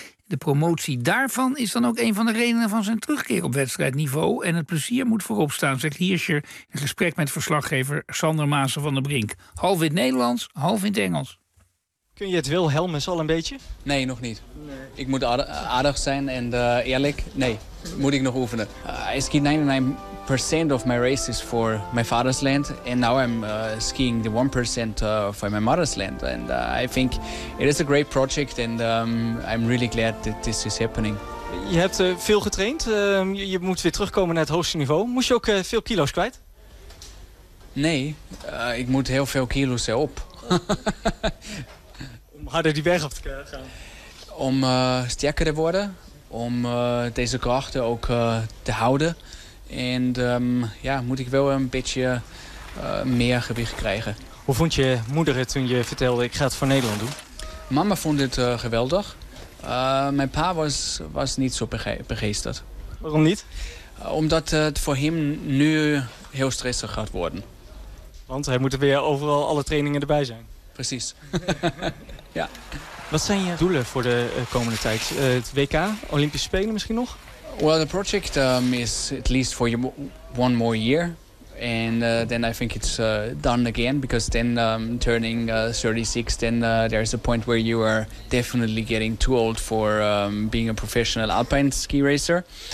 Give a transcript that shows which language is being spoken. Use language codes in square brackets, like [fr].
[nl] De promotie daarvan is dan ook een van de redenen van zijn terugkeer op wedstrijdniveau. En het plezier moet voorop staan, zegt Hirscher in gesprek met verslaggever Sander Maassen van der Brink. Half in het Nederlands, half in het Engels. Kun je het Wilhelmus al een beetje? Nee, nog niet. Nee. Ik moet aardig zijn en eerlijk. Nee, moet ik nog oefenen. [en] I skied 99% of my races for my father's land. And now I'm skiing the 1% for my mother's land. And I think it is a great project. And I'm really glad that this is happening. [nl] Je hebt veel getraind. Je moet weer terugkomen naar het hoogste niveau. Moest je ook veel kilo's kwijt? Nee, ik moet heel veel kilo's erop. Om harder die berg op te gaan. Om sterker te worden. Om deze krachten ook te houden. En ja, moet ik wel een beetje meer gewicht krijgen. Hoe vond je moeder het toen je vertelde ik ga het voor Nederland doen? Mama vond het geweldig. Mijn pa was niet zo begeesterd. Waarom niet? Omdat het voor hem nu heel stressig gaat worden. Want hij moet er weer overal alle trainingen erbij zijn. Precies. Ja. Wat zijn je doelen voor de komende tijd? Het WK, Olympische Spelen misschien nog? [en] Well, the project is at least for one more year. And then I think it's done again. Because then turning 36, then there's a point where you are definitely getting too old for being a professional alpine ski racer.